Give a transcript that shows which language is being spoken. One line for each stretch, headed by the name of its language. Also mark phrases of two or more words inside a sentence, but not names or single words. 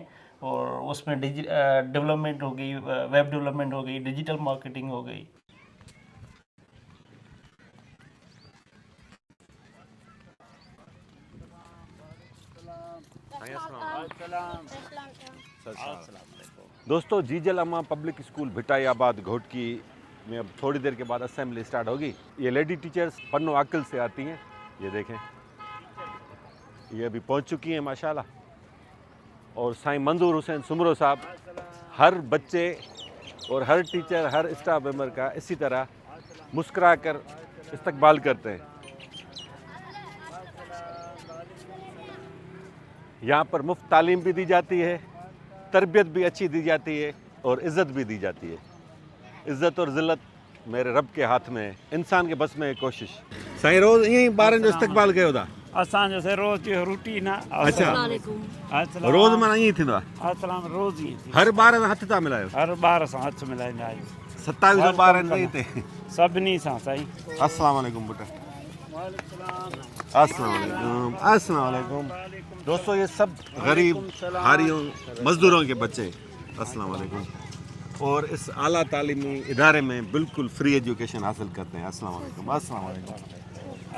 Urdu: اور اس میں ڈیولپمنٹ ہو گئی,
English: web development
Urdu: ہو گئی,
English: digital marketing
Urdu: ہو گئی. दोस्तों, جیجل اماں پبلک اسکول بھٹائی آباد گھوٹکی میں اب تھوڑی دیر کے بعد
English: assembly start
Urdu: होगी। ये
English: lady teachers
Urdu: پنو عاقل سے آتی ہیں۔ یہ دیکھیں، یہ ابھی پہنچ چکی ہیں ماشاءاللہ. اور سائیں منظور حسین سومرو صاحب ہر بچے اور ہر ٹیچر، ہر
English: staff member
Urdu: کا اسی طرح مسکرا کر استقبال کرتے ہیں. یہاں پر مفت تعلیم بھی دی جاتی ہے، تربیت بھی اچھی دی جاتی ہے اور عزت بھی دی جاتی ہے. عزت اور ذلت میرے رب کے ہاتھ میں ہے، انسان کے بس میں ہے کوشش.
Sindhi: साईं, रोज़ ईअं ॿारनि जो इस्तकबाल कयो था? असांजो से रोज़ जो रूटीन आहे। अच्छा, रोज़ माना ईअं थींदो आहे? अस्सलाम, रोज़ ई हर ॿार सां हथ था मिलायो? हर ॿार सां हथ मिलाईंदा आहियूं। 27 ॿार आहिनि हिते। सभिनी सां साईं।
Arabic: السلام عليكم बेटा। السلام عليكم. السلام عليكم.
Urdu: دوستو، یہ سب غریب ہاریوں مزدوروں کے بچے.
Arabic: السلام عليكم.
Urdu: اور اس اعلیٰ تعلیمی ادارے میں بالکل
English: free education
Urdu: حاصل کرتے ہیں.
Arabic: السلام عليكم. السلام عليكم.